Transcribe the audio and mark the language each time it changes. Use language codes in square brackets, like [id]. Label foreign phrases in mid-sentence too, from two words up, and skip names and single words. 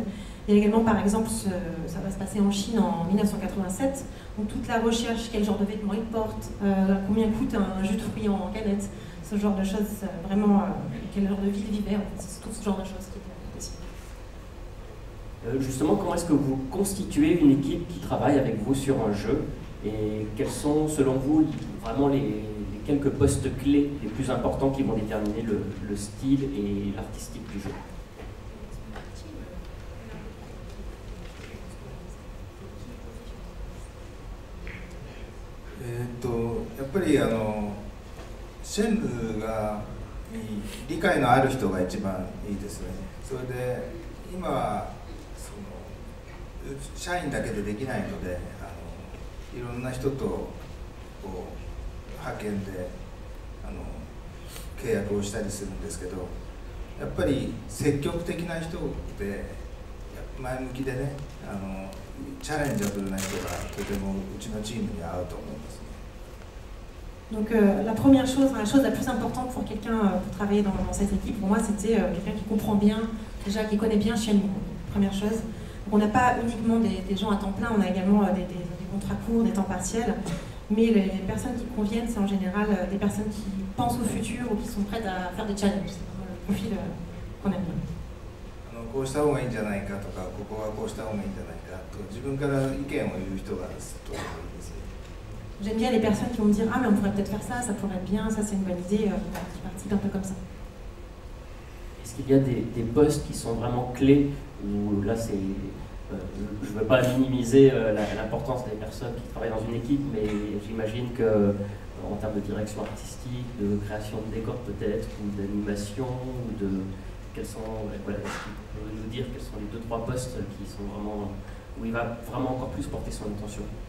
[fr] Il y a également par exemple, ça va se passer en Chine en 1987, donc toute la recherche, quel genre de vêtements il porte, combien coûte un jus de fruits en canette, ce genre de choses, vraiment quel genre de vie il vivait, en fait, c'est tout ce genre de choses qui est possible. Justement, comment est-ce que vous constituez une équipe qui travaille avec vous sur un jeu et quels sont, selon vous, vraiment les quelques postes clés les plus importants qui vont déterminer le style et l'artistique du jeu? [ja] やっぱりシェンムが理解のある人が一番いいですね。それで今は社員だけでできないのでいろんな人と派遣で契約をしたりするんですけど、やっぱり積極的な人で前向きでねチャレンジャブルな人がとてもうちのチームに合うと思いますね。 [fr] Donc la première chose, la chose la plus importante pour quelqu'un pour travailler dans cette équipe, pour moi, c'était quelqu'un qui comprend bien, déjà qui connaît bien Shenmue. Première chose. Donc, on n'a pas uniquement des gens à temps plein, on a également des contrats courts, des temps partiels. Mais les personnes qui conviennent, c'est en général des personnes qui pensent au futur ou qui sont prêtes à faire des challenges. C'est vraiment le profil qu'on aime bien. [ja] こうした方がいいんじゃないかとか、ここはこうした方がいいんじゃないかと自分から意見を言う人がとてもいいですね。 [fr] J'aime bien les personnes qui vont me dire ah mais on pourrait peut-être faire ça, ça pourrait être bien, ça c'est une bonne idée, qui participe un peu comme ça. Est-ce qu'il y a des postes qui sont vraiment clés où là c'est je ne veux pas minimiser l'importance des personnes qui travaillent dans une équipe, mais j'imagine que en termes de direction artistique, de création de décors peut-être, ou d'animation, ou de quels sont, voilà, est-ce qu'il peut nous dire quels sont les 2-3 postes qui sont vraiment où il va vraiment encore plus porter son attention?